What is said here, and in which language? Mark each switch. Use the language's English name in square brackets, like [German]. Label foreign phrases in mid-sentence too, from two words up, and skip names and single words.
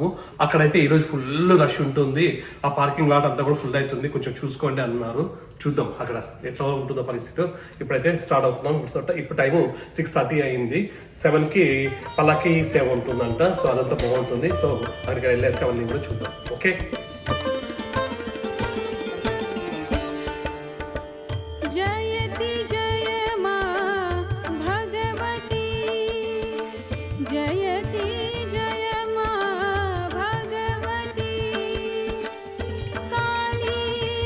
[Telugu] అక్కడైతే ఈరోజు [English] full rush [Telugu] ఉంటుంది. ఆ [English] parking lot [Telugu] అంతా కూడా ఫుల్ అవుతుంది, కొంచెం చూసుకోండి అన్నారు. చూద్దాం అక్కడ ఎట్లా ఉంటుందో పరిస్థితి. ఇప్పుడైతే స్టార్ట్ అవుతున్నాం. ఇప్పుడు టైము 6:30 అయింది. 7కి పల్లకి సేవ ఉంటుందంట. సో అదంతా బాగుంటుంది. సో అక్కడికి వెళ్ళేసి అవన్నీ కూడా చూద్దాం. ఓకే. [Hindi] जयति जय मा भगवती जयति जय मा भगवती काली